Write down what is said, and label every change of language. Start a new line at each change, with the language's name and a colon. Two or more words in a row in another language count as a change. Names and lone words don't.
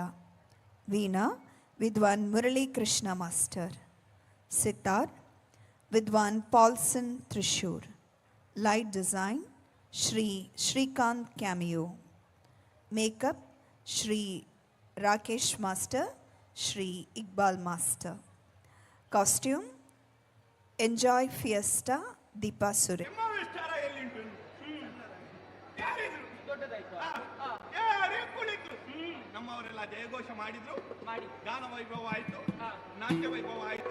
Malayalam: വീണ വിദ്വാൻ മുരളീകൃഷ്ണ മാസ്റ്റർ. സിത്താർ വിദ്വാൻ പോൾസൺ തൃശൂർ.
English: light design
Malayalam: ശ്രീ ശ്രീകാന്ത് ക്യാമിയോ. മേക്കപ്പ് ശ്രീ രാകേഷ് മാസ്റ്റർ, ശ്രീ ഇക്ബാൽ മാസ്റ്റർ.
Kannada: ಕಾಸ್ಟ್ಯೂಮ್ ಎಂಜಾಯ್ ಫಿಯೆಸ್ಟಾ ದೀಪಾ ಸುರೆ. ನಮ್ಮವರೆಲ್ಲ ಜಯಘೋಷ ಮಾಡಿದ್ರು, ಗಾನ ವೈಭವ ಆಯ್ತು, ನಾಟ್ಯ ವೈಭವ ಆಯ್ತು.